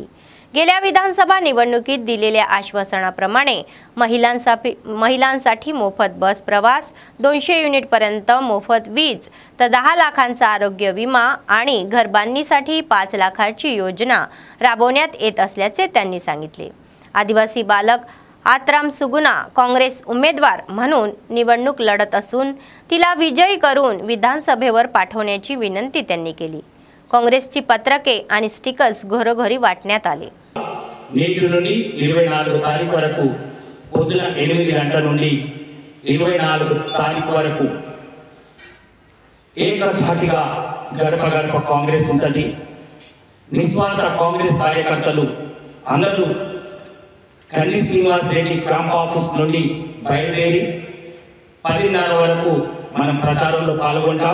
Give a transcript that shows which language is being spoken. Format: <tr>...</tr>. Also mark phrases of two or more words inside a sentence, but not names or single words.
<mr>गेल्या विधानसभा निवडणुकीत दिलेल्या आश्वासनाप्रमाणे महिलांसाठी मोफत बस प्रवास, 200 युनिटपर्यंत मोफत वीज, तर 10 लाखांचा आरोग्य विमा आणि घरबांधणीसाठी 5 लाखाची योजना राबवण्यात येत असल्याचे त्यांनी सांगितले. आदिवासी बालक आत्राम सुगुना काँग्रेस उमेदवार म्हणून निवडणूक लढत असून तिला विजयी करून विधानसभेवर पाठवण्याची विनंती त्यांनी केली. काँग्रेसची पत्रके आणि स्टिकर्स घरोघरी वाटण्यात आले.</mr> <te>నేటి నుండి 24 తారీఖు వరకు పొద్దున 8 గంటల నుండి 24 తారీఖు వరకు ఏకధాటిగా గడప గడప కాంగ్రెస్ ఉంటుంది. నిస్వార్థ కాంగ్రెస్ కార్యకర్తలు అందరూ కన్ని శ్రీనివాస్ రెడ్డి</te> <en>camp office</en> <te>నుండి బయలుదేరి 10:30 వరకు మనం ప్రచారంలో పాల్గొంటాం.</te>